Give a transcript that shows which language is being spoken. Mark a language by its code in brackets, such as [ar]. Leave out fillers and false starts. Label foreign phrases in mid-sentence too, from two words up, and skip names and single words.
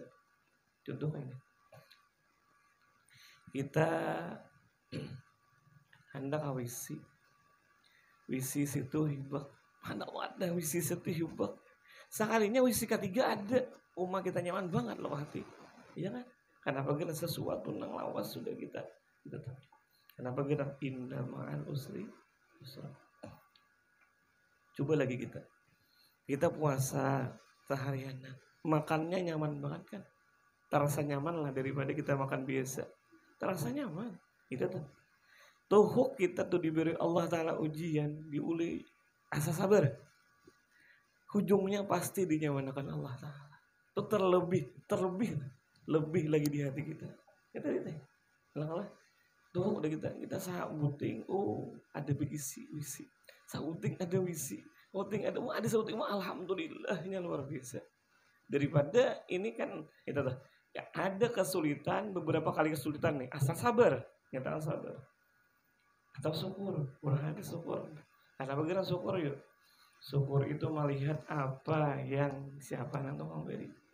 [bjn] Contoh ini, kita hendak WC situ hibak, mana ada WC situ hibak, sekalinya WC ketiga ada, kita nyaman banget loh hati, iya kan? Kenapa kita sesuatu nang lawas sudah kita tahu. Kenapa kita [ar] إن مع العسر يسرا. [bjn] Coba lagi kita puasa seharian, makannya nyaman banget kan? Terasa nyaman lah daripada kita makan biasa. Terasa nyaman. Itu tuh kita tuh diberi Allah Ta'ala ujian, diuli asa sabar. Ujungnya pasti dinyamanakan Allah Ta'ala. Itu terlebih lagi di hati kita. Kita lah. Tuh udah kita sabuting, ada wisi, sabuting ada wisi, ada sabuting, alhamdulillah ini luar biasa. Daripada ini kan kita ya ada kesulitan, beberapa kali kesulitan nih, asal sabar, nyata sabar atau syukur, berhati syukur. Karena bagaimana syukur yuk? Syukur itu melihat apa yang siapa yang tukang beri.